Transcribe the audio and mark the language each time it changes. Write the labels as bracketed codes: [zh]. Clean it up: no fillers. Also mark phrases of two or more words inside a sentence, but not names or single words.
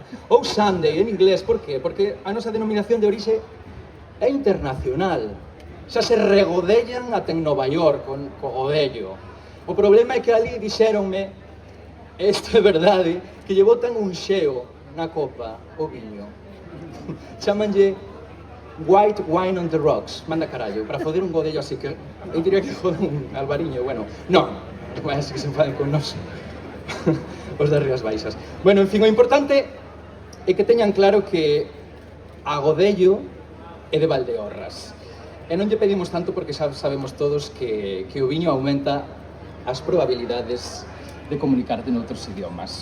[gl] Ou Sunday, en inglés, por qué? Porque a nosa denominación de orixe é internacional. Xa se regodellan ata en Nova York co godello. O problema é que ali dixéronme, isto é verdade, que lle botan un xeo na copa o viño. Chámanlle [en] white wine on the rocks, [gl] manda carallo, para foder un godello así que eu diría que foder un albariño, bueno, non, así que se enfaden con nos. Os das Rías Baixas. Bueno, en fin, o importante é que teñan claro que a godello é de Valdeorras. E non lle pedimos tanto porque xa sabemos todos que o viño aumenta as probabilidades de comunicarte noutros idiomas.